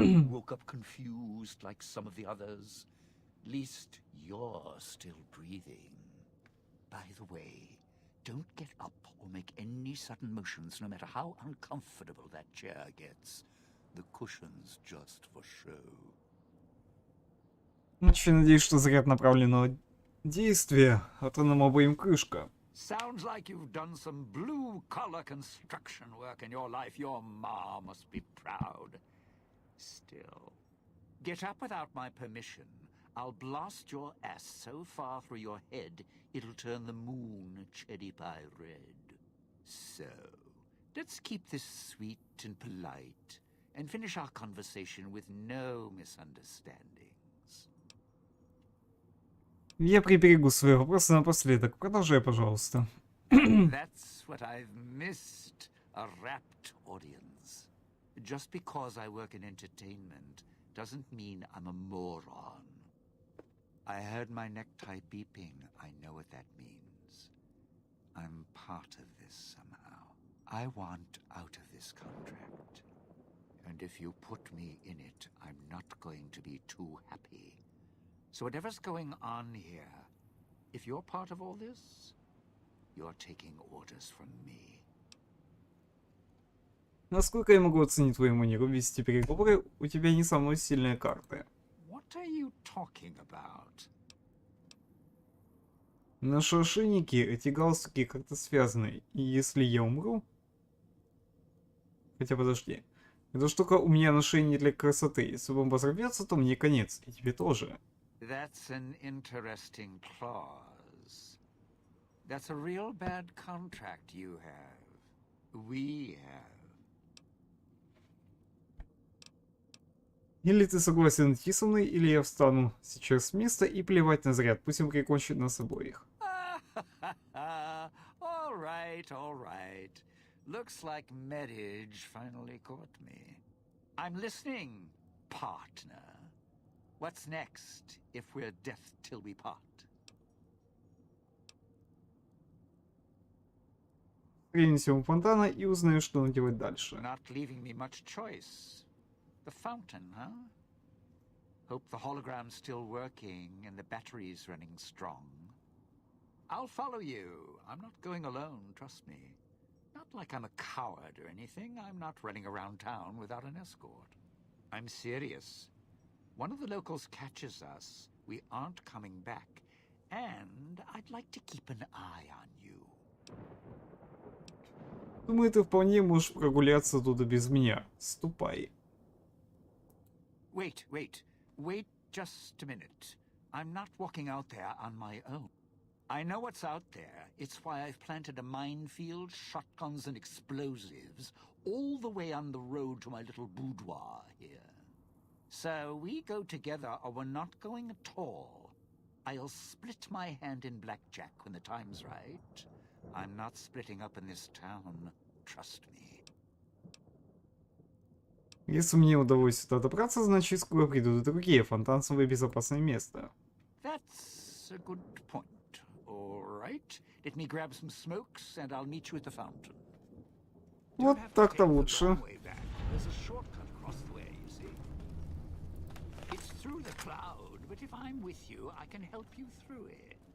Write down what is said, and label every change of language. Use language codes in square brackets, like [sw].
[en] Woke up confused like some of the others. Least you're still breathing. By the way, don't get up or make any sudden motions, no matter how uncomfortable that chair gets. The cushion's just for show. [ru] Очень надеюсь, что заряд направленного действия, а то нам обоим крышка. [en] Sounds like you've done some blue-collar construction work in your life. Your ma must be proud. Still, get up without my permission. I'll blast your ass so far through your head, it'll turn the moon cherry pie red. So, let's keep this sweet and polite, and finish our conversation with no misunderstandings. [ru] Я приберегу свои вопросы напоследок. Продолжай, пожалуйста. [en] That's what I've missed, a rapt audience. Just because I work in entertainment doesn't mean I'm a moron. I heard my necktie beeping. I know what that means. I'm part of this somehow. I want out of this contract. And if you put me in it, I'm not going to be too happy. So whatever's going on here, if you're part of all this, you're taking orders from me. [ru] Насколько я могу оценить твою манеру вести переговоры, у тебя не самые сильные карты. [en] What are you talking about? [ru] Наши ошейники, эти галстуки как-то связаны. И если я умру... Хотя подожди. Эта штука у меня на шее не для красоты. Если бомба взорвется, то мне конец. И тебе тоже. [en] That's an interesting clause. That's a real bad contract you have. We have. [ru] Или ты согласен идти со мной, или я встану сейчас с места и плевать на заряд. Пусть он прикончит нас обоих. [en] All right. Looks like marriage finally caught me. I'm listening, partner. What's next, if we're death till we part? [ru] Встретимся у фонтана и узнаю, что он делает дальше. [en] Not leaving me much choice. The fountain, huh? Hope the hologram's still working and the battery's running strong. I'll follow you. I'm not going alone, trust me. Not like I'm a coward or anything. I'm not running around town without an escort. I'm serious. One of the locals catches us, we aren't coming back. And I'd like to keep an eye on you. [ru] Думаю, ты вполне можешь прогуляться туда без меня. Ступай. [en] Wait, wait just a minute. I'm not walking out there on my own. I know what's out there. It's why I've planted a minefield, shotguns and explosives all the way on the road to my little boudoir here. So we go together or we're not going at all. I'll split my hand in blackjack when the time's right. I'm not splitting up in this town, trust me. [ru] Если мне удалось сюда добраться, значит скоро придут и другие фантазовые безопасное место. [en] That's a good point. All right. Let me grab some smokes and I'll meet you at the fountain. [ru] Вот так-то лучше. [en] There's a shortcut across the way, you see. It's through the cloud, but if I'm with you, I can help you through it.